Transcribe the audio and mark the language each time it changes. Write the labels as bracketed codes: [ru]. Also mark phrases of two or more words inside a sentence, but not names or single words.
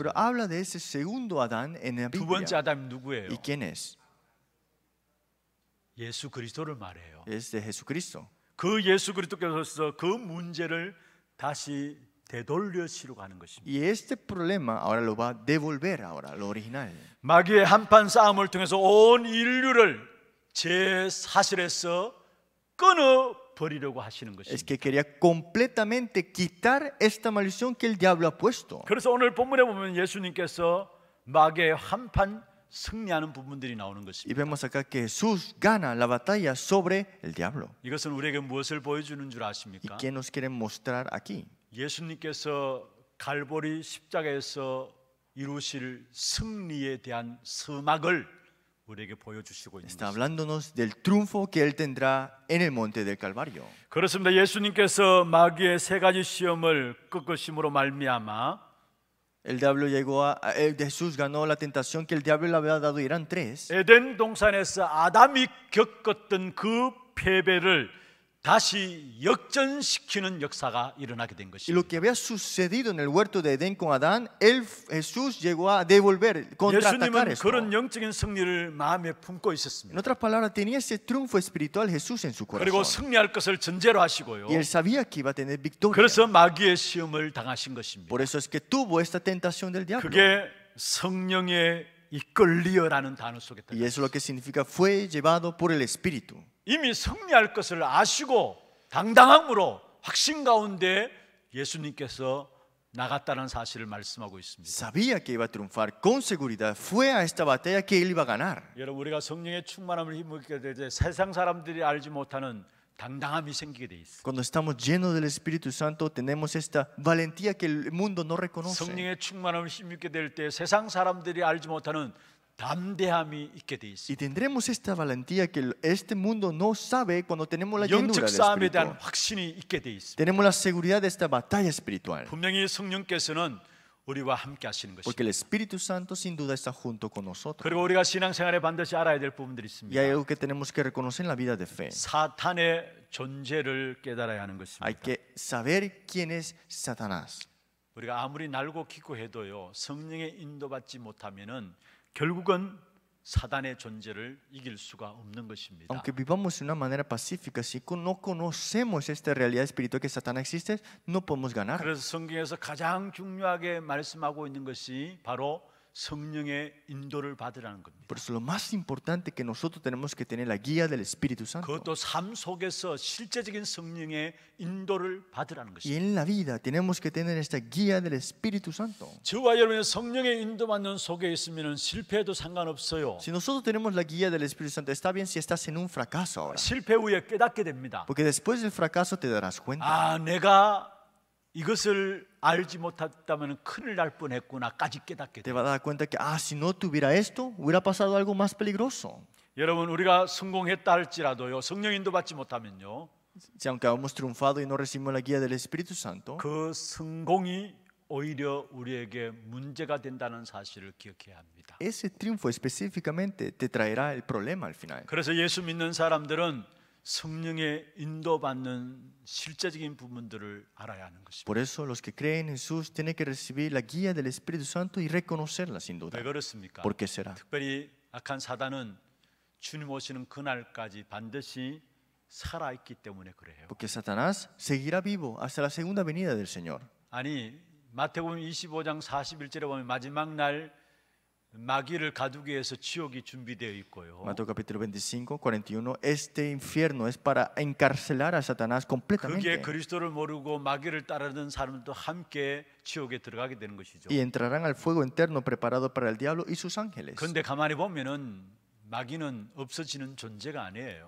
[es] Pero habla de ese segundo Adán en la [ko] 두 번째 [es] Biblia. [ko] 아담이 누구예요? [es] ¿Y quién es? [ko] 예수 그리스도를 말해요. [es] Es de Jesucristo. [ko] 그 예수 그리스도께서 그 문제를 다시 되돌려시려고 하는 것입니다. [es] Y este problema ahora lo va a devolver ahora, lo original. [ko] 마귀의 한판 싸움을 통해서 온 인류를 제 사실에서 끊어 버리려고 하시는 [es] Es [ko] 것입니다. [es] que quería completamente quitar esta maldición que el diablo ha puesto. [ko] 그래서 오늘 본문에 보면 예수님께서 마귀의 한판 승리하는 부분들이 나오는 [es] Y [ko] 것입니다. [es] vemos acá que Jesús gana la batalla sobre el diablo. [ko] 이것은 우리에게 무엇을 보여주는 줄 [es] ¿Y [ko] 아십니까? [es] qué nos quieren mostrar aquí? [ko] 예수님께서 갈보리 십자가에서 이루실 승리에 대한 서막을 우리에게 보여주시고 있는 [es] Está [ko] 것입니다. [es] hablándonos del triunfo que Él tendrá en el monte del Calvario. [ko] 그렇습니다. 예수님께서 마귀의 세 가지 시험을 꺾으심으로 말미암아 [es] El diablo llegó Jesús ganó la tentación que el diablo le había dado y eran tres. [ko] 에덴 동산에서 아담이 겪었던 그 패배를 다시 역전시키는 역사가 일어나게 된 [es] Y [ko] 것입니다. [es] lo que había sucedido en el huerto de Edén con Adán, Jesús llegó a devolver, contraatacar [ko] 예수님은 [es] esto. [ko] 그런 영적인 승리를 마음에 품고 [es] En [ko] 있었습니다. [es] otras palabras, tenía ese triunfo espiritual Jesús en su [ko] 그리고 [es] corazón. [ko] 승리할 것을 전제로 하시고요. [es] Y él sabía que iba a tener victoria. [ko] 그래서 마귀의 시험을 당하신 것입니다. [es] Por eso es que tuvo esta tentación del diablo. [ko] 그게 성령의 이끌리어라는 단어 속에 [es] Y [ko] 들어가 [es] eso lo que significa fue llevado por el Espíritu. [ko] 이미 승리할 것을 아시고 당당함으로 확신 가운데 예수님께서 나갔다는 사실을 말씀하고 있습니다. [es] Sabía que iba a triunfar con seguridad. Fue a esta batalla que él iba a ganar. [ko] 여러분 우리가 성령의 충만함을 힘입게 될 때 세상 사람들이 알지 못하는 당당함이 생기게 돼 있어요. [es] Cuando estamos llenos del Espíritu Santo, tenemos esta valentía que el mundo no reconoce. [ko] 성령의 충만함을 힘입게 될 때 세상 사람들이 알지 못하는 담대함이 있게 돼 [es] Y [ko] 있어요. [es] tendremos esta valentía que este mundo no sabe cuando tenemos la llenura [ko] 영적 [es] del [ko] 싸움에 대한 [es] Espíritu. [ko] 확신이 있게 돼 있습니다. [es] Tenemos la seguridad de esta batalla espiritual. [ko] 분명히 성령께서는 우리와 함께 하시는 [es] Porque [ko] 것입니다. [es] el Espíritu Santo sin duda está junto con nosotros. [ko] 그리고 우리가 신앙생활에 반드시 알아야 될 부분들이 [es] Y [ko] 있습니다. [es] hay algo que tenemos que reconocer en la vida de fe. [ko] 사탄의 존재를 깨달아야 하는 [es] Hay [ko] 것입니다. [es] que saber quién es Satanás. [ko] 우리가 아무리 날고 기고해도요 성령의 인도받지 못하면은 결국은 사단의 존재를 이길 수가 없는 것입니다. [es] Aunque vivamos de una manera pacífica, si no conocemos esta realidad espiritual que Satanás existe, no podemos ganar. [ko] 그래서 성경에서 가장 중요하게 말씀하고 있는 것이 바로 성령의 인도를 받으라는 겁니다. [es] Por eso lo más importante que nosotros tenemos que tener la guía del Espíritu Santo. [ko] 그것도 삶 속에서 실제적인 성령의 인도를 받으라는 [es] Y [ko] 것입니다. [es] en la vida tenemos que tener esta guía del Espíritu Santo. [ko] 저와 여러분이 성령의 인도받는 속에 있으면 실패해도 상관없어요. [es] Si nosotros tenemos la guía del Espíritu Santo, está bien si estás en un fracaso ahora. [ko] 실패 후에 깨닫게 됩니다. [es] Porque después del fracaso te darás cuenta. [ko] 아, 내가 이것을 알지 못했다면 큰일 날 뻔했구나까지 깨닫게 [es] Te [ko] 돼요. [es] vas a dar cuenta que, si no tuviera esto, hubiera pasado algo más peligroso. [ko] 여러분 우리가 성공했다 할지라도요 성령 인도받지 못하면요 [es] Si aunque hemos triunfado y no recibimos la guía del Espíritu Santo, [ko] 그 성공이 오히려 우리에게 문제가 된다는 사실을 기억해야 합니다. [es] ese triunfo específicamente te traerá el problema al final. [ko] 그래서 예수 믿는 사람들은 성령의 인도받는 실제적인 부분들을 알아야 하는 것입니다. [es] Por eso los que creen en Jesús tienen que recibir la guía del Espíritu Santo y reconocerla sin duda. [ko] 왜 그렇습니까? [es] ¿Por qué será? [ko] 특별히 악한 사단은 주님 오시는 그날까지 반드시 살아있기 때문에 그래요. [es] Porque Satanás seguirá vivo hasta la segunda venida del Señor. 아니 마태복음 25장 41절에 보면 마지막 날 마귀를 가두기 위해서 지옥이 준비되어 있고요. Mateo capítulo 25, 41. Este infierno es para encarcelar a Satanás [ko] 그게 [es] completamente. [ko] 그리스도를 모르고 마귀를 따르는 사람도 함께 지옥에 들어가게 되는 것이죠. [es] Y entrarán al fuego eterno preparado para el diablo y sus ángeles. [ko] 그런데 가만히 보면은 마귀는 없어지는 존재가 아니에요.